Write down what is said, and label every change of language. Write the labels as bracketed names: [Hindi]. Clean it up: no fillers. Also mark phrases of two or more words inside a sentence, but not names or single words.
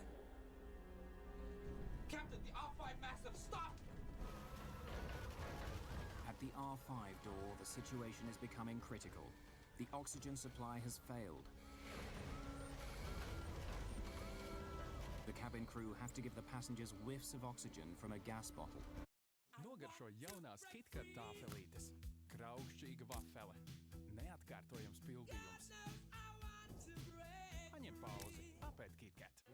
[English] Captain, the R5 masks have stopped! At the R5 door, the situation is becoming critical. The oxygen supply has failed. The cabin crew have to give the passengers whiffs of oxygen from a gas bottle. [Latvian] Nogaršo jaunās KitKat tāfelītes. Kraukšķīga vafele. Neatkārtojams pildījums. Paņem pauzi, apēd KitKat.